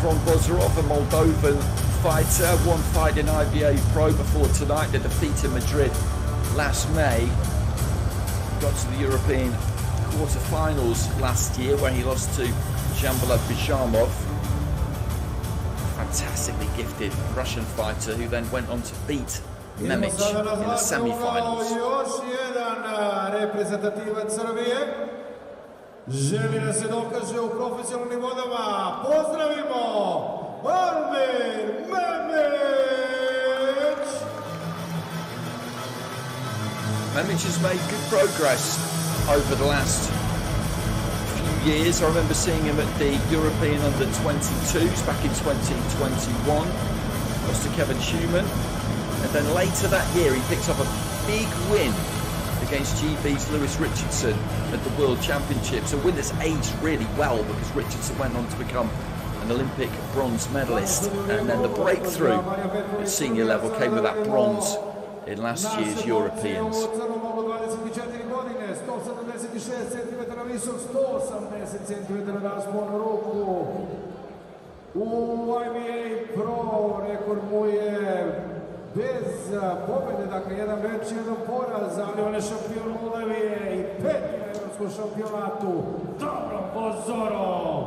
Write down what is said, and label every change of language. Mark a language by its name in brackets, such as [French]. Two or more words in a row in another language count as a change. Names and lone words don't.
[English] Bozorov, a Moldovan fighter, one fight in IBA.PRO before tonight, the defeat in Madrid last May. Got to the European quarterfinals last year where he lost to Banja fantastically gifted Russian fighter who then went on to beat MEMIC in the semi-finals. [Bosnian] Želi da se dokaže u profesionalnim vodama. Pozdravimo Almir MEMIC! [English] MEMIC has made good progress over the last few years. I remember seeing him at the European Under-22s back in 2021. Lost to Kevin Schumann. And then later that year he picked up a big win against GB's Lewis Richardson at the World Championships, a win that's aged really well because Richardson went on to become an Olympic bronze medalist, and then the breakthrough at senior level came with that bronze in last year's Europeans. [Bosnian] IBA.PRO rekord mu je bez pobjede, dakle jedan meč, jedan poraz, ali on je šampion Moldavije i peti na evropskom šampionatu, Davron BOZOROV.